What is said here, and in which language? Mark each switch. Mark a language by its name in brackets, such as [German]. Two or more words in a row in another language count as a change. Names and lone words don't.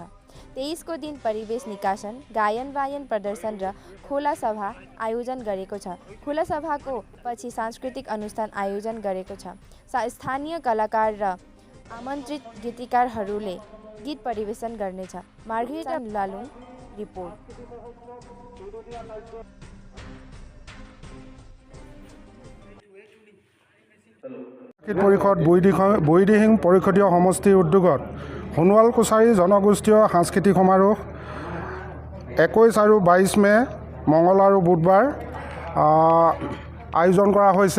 [Nepali] 23 को दिन परिवेश निकासन, गायन वायन प्रदर्शन र खोला सभा आयोजन गरेको छ। खोला सभाको पछि सांस्कृतिक अनुष्ठान आयोजन गरेको छ। स्थानीय कलाकार र आमन्त्रित गीतकारहरूले गीत परिवेशन गर्नेछ। मार्घेरिटा लालुङ रिपोर्ट। [Assamese] পৰিষদ বুঢ়ীদিহিং পৰিষদীয় সমষ্টিৰ উদ্যোগত সোণোৱাল কছাৰী জনগোষ্ঠীয় সাংস্কৃতিক সমাৰোহ 21 আৰু 22 মে মঙল আৰু বুধবাৰ আয়োজন কৰা হৈছে।